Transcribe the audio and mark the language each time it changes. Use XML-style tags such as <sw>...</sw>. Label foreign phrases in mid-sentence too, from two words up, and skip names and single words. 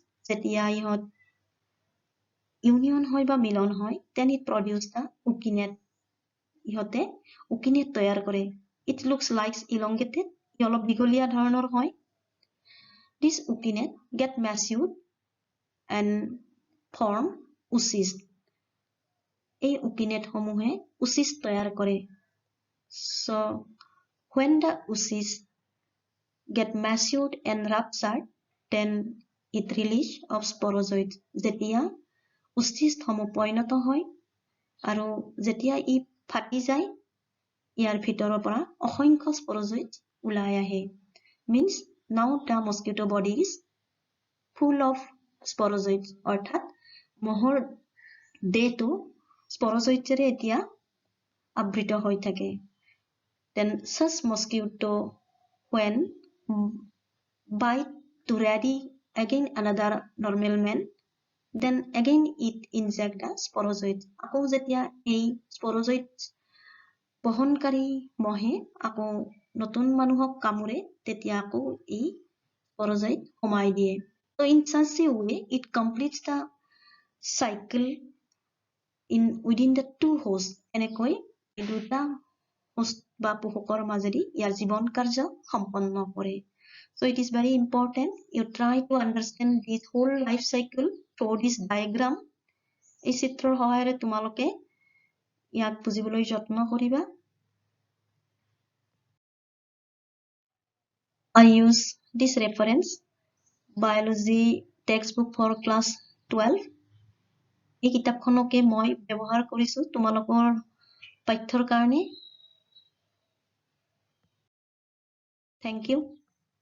<as>যেতিয়া ইহঁত ইউনিয়ন হয় বা মিলন হয়</as> <en>then it produce the ukinate</en> <as>ইহঁতে ukinate তৈয়াৰ কৰে</as> <en>it looks like elongated</en> <as>ই অলপ দীঘলীয়া ধৰণৰ হয়</as> <en>this ukinate get matured and form oocyst</en> <as>এই ukinate সমূহে oocyst তৈয়াৰ</as> <en>কৰে so when the oocyst get matured and ruptured then it release of sporozoids</en> <as>যেতিয়া oocyst সমূহ পৰিণত হয় আৰু যেতিয়া ই ফাটি যায় ইয়াৰ ভিতৰৰ পৰা অসংখ্য sporozoids ওলাই আহে</as> <en>means now the mosquito body is full of sporozoids</en> <as>অৰ্থাৎ মহৰ দেহটো sporozoidsৰে এতিয়া আবৃত হৈ থাকে</as> <en>then such mosquito when bite to ready again another normal man then again it inject the sporozoids</en> <as>আকৌ যেতিয়া এই sporozoids বহনকাৰী মহে আকৌ নতুন মানুহক কামুৰে তেতিয়া আকৌ এই sporozoid সোমাই দিয়ে</as> <en>so in such a way it completes the cycle in within the two hosts</en> <as>এনেকৈ এই দুটা host বা পোষকৰ মাজেদি ইয়াৰ জীৱন কাৰ্য সম্পন্ন কৰে</as> <en>so it is very important you try to understand this whole life cycle through this diagram</en> <as>এই চিত্ৰৰ সহায়েৰে তোমালোকে ইয়াক বুজিবলৈ যত্ন কৰিবা</as> <en>I use this reference biology text book for class 12</en> <as>এই কিতাপখনকে মই ব্যৱহাৰ কৰিছো তোমালোকৰ পাঠ্যৰ কাৰণে।</as> <en>thank you.</en>